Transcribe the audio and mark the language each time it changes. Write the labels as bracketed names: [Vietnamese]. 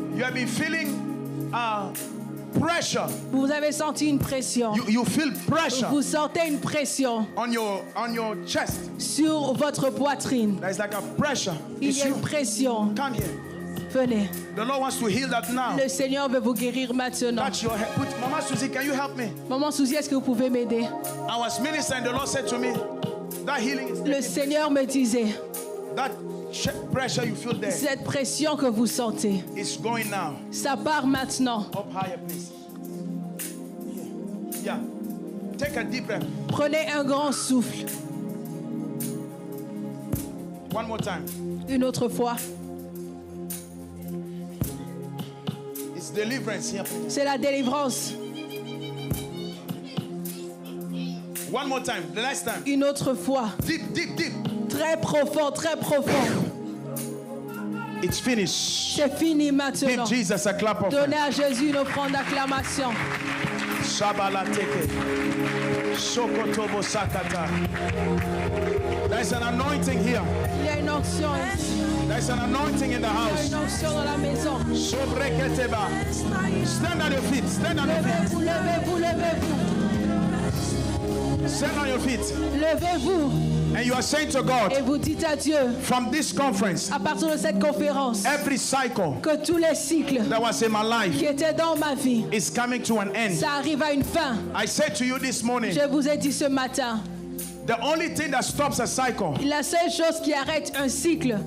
[English] You have been feeling pressure. [French] Vous avez senti une pression. [English] You feel pressure. [French] Vous sentez une pression [English] on your chest. [French] Sur votre poitrine. [English] There's like a pressure. [French] Il y a une pression. [English] Come here. [French] Venez. [English] The Lord wants to heal that now. [French] Le Seigneur veut vous guérir maintenant. [English] Touch your head. Mama Susie, can you help me? [French] Maman Suzy, est-ce que vous pouvez m'aider? [English] I was ministering, the Lord said to me, that healing is [French] Le Seigneur me disait, [English] That pressure you feel there [French] Cette pression que vous sentez, [English] is going now. [French] ça part maintenant. [English] Up higher, please. Yeah. Take a deep breath. [French] Prenez un grand souffle. [English] One more time. [French] Une autre fois. [English] It's deliverance here. [French] C'est la délivrance. [English] One more time. The last time. [French] Une autre fois. [English] Deep, deep, deep. [French] Très profond, très profond. [English] It's finished. [French] C'est fini [English] Give [French] maintenant. [English] Jesus a clap of [French] Donnez [English] hands. [French] à Jésus une offrande d'acclamation. Shabalateke. Shokotobo sakata. [English] There's an anointing here. [French] Il y a une onction ici. [English] There's an anointing in the [French] Il y a [English] house. [French] une onction dans la maison. [English] Shobreketeba. Stand on your feet. Stand on your feet. [French] Levez-vous, levez-vous, levez-vous. [English] Stand on your feet. [French] Levez-vous [English] And you are saying to God, [French] et vous dites à Dieu, [English] from this conference, [French] à partir de cette conférence, [English] every cycle [French] que tous les cycles [English] that was in my life [French] qui étaient dans ma vie, [English] is coming to an end. [French] ça arrive à une fin. [English] I said to you this morning, [French] Je vous ai dit ce matin, [English] the only thing that stops a cycle [French] la seule chose qui arrête un cycle,